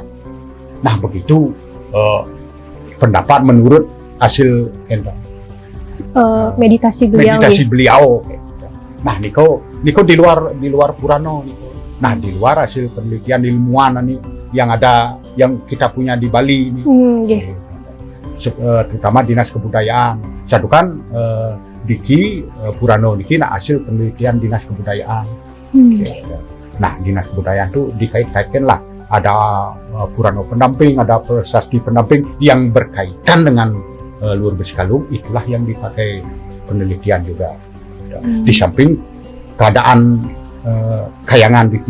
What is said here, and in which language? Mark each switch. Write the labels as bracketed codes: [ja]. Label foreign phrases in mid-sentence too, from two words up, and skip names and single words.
[id] Nah, begitu pendapat menurut hasil Meditasi beliau meditasi nggih. beliau. Nah, niko di luar Purano niko. Nah, di luar hasil penelitian ilmuwan ini yang kita punya di Bali ini. Nggih. Terutama Dinas Kebudayaan. Satu kan Diki Purano niki hasil penelitian Dinas Kebudayaan. Nah, Dinas Kebudayaan itu dikait-kaitkan lah. Ada Purano pendamping, ada prasasti pendamping yang berkaitan dengan Luhur Besi Kalung, itulah yang dipakai penelitian juga. Di samping keadaan Kayangan Diki.